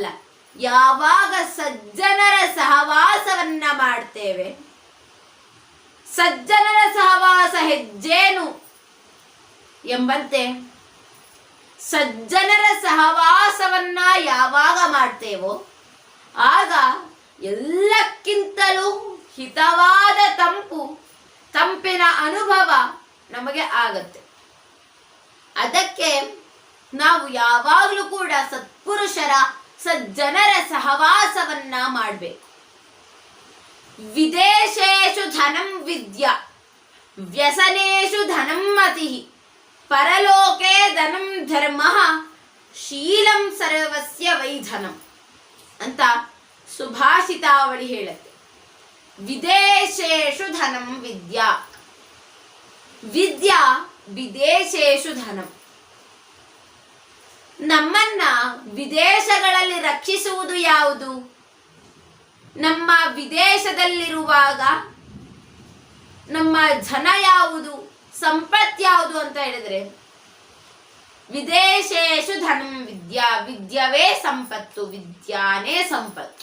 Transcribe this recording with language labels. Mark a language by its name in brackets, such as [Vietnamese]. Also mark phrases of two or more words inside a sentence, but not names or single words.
[Kannada] ಯಾವಾಗ ಸಜ್ಜನರ ಸಹವಾಸವನ್ನ ಮಾಡ್ತೇವೆ, ಸಜ್ಜನರ ಸಹವಾಸ ಹೆಜ್ಜೇನು ಎಂಬಂತೆ ಸಜ್ಜನರ ಸಹವಾಸವನ್ನ ಯಾವಾಗ ಮಾಡ್ತೇವೋ ಆಗ ಎಲ್ಲಕ್ಕಿಂತಲೂ ಹಿತವಾದ ತಂಪಿನ ಅನುಭವ ನಮಗೆ ಆಗತ್ತೆ. ಅದಕ್ಕೆ ನಾವು ಯಾವಾಗಲೂ ಕೂಡ ಸತ್ಪುರುಷರ ಸಜ್ಜನರ ಸಹವಾಸವನ್ನ ಮಾಡಬೇಕು. [Sanskrit] ವಿದೇಶೇಷು ಧನಂ ವಿದ್ಯಾ ವ್ಯಸನೇಷು ಧನಂ ಮತಿ, ಪರಲೋಕೆ ಧನಂ ಧರ್ಮ ಶೀಲಂ ಸರ್ವಸ್ಯ ವೈಧನಂ [Kannada] ಅಂತ ಸುಭಾಷಿತಾವಳಿ ಹೇಳುತ್ತೆ. [Sanskrit] ವಿದೇಶೇಷು ಧನಂ ವಿದ್ಯಾ, ವಿದ್ಯಾ ವಿದೇಶೇಷು ಧನಂ. [Kannada] ನಮ್ಮನ್ನ ವಿದೇಶಗಳಲ್ಲಿ ರಕ್ಷಿಸುವುದು ಯಾವುದು? ನಮ್ಮ ವಿದೇಶದಲ್ಲಿರುವಾಗ ನಮ್ಮ ಧನ ಯಾವುದು, ಸಂಪತ್ತು ಯಾವುದು ಅಂತ ಹೇಳಿದ್ರೆ [Sanskrit] ವಿದೇಶೇಷು ಧನಂ ವಿದ್ಯಾ, [Kannada] ವಿದ್ಯವೇ ಸಂಪತ್ತು, ವಿದ್ಯಾನೇ ಸಂಪತ್ತು.